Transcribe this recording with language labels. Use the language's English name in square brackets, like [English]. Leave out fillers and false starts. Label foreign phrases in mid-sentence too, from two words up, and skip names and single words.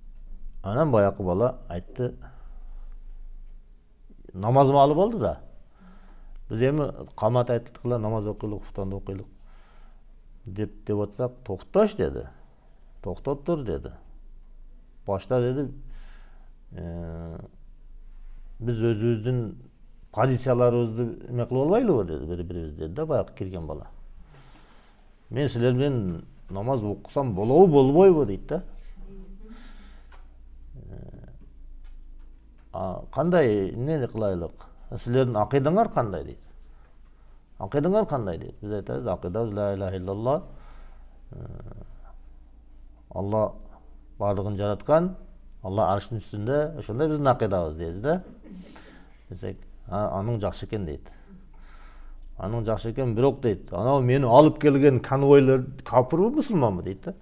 [Kyrgyz] Анан баякы бала айтты, намазымы алып алды да. Biz эми камат айттык эле намаз окуйлук, куфтанды окуйлук деп атсак, токтош dedi. Токтоп тур dedi. Башта dedi biz өзүбүздүн позицияларыбызды эме кылып албайлыбы dedi бири-бирибиз dedi да баягы кирген бала. Мен силер менен намаз окусам болобу болбойбу дейт да. Кандай эмне кылайлык? Силердин акыйдаңар кандай дейт. Акыйдаңар кандай дейт. Биз айтабыз, акыйдабыз [Arabic] لا إله إلا الله. [Kyrgyz] Алла бардыгын жараткан, Алла арштын үстүндө, ошондой биздин акыйдабыз дейбиз да. Десек, аның жакшы экен дейт. Аның жакшы экен, бирок дейт, анау мени алып келген конвойлор капырбы, мусулманбы дейт да.